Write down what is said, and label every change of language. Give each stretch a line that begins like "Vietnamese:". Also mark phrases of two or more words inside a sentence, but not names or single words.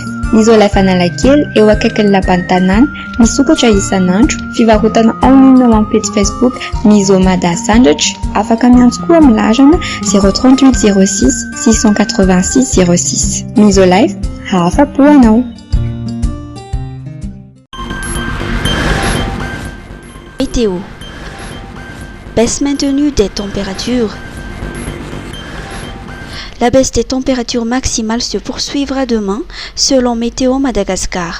Malagasy: Misolife Analakely eo akaikin'ny lapan'ny tanàna, misokatra isan'andro, fivarotana online ao amin'ny page Facebook Miso Mada Sandratra, afaka miantso koa amin'ny larana 038 06 686 06. Misolife, afa-po anao.
French: Météo. Baisse maintenue des températures. La baisse des températures maximales se poursuivra demain, selon Météo Madagascar.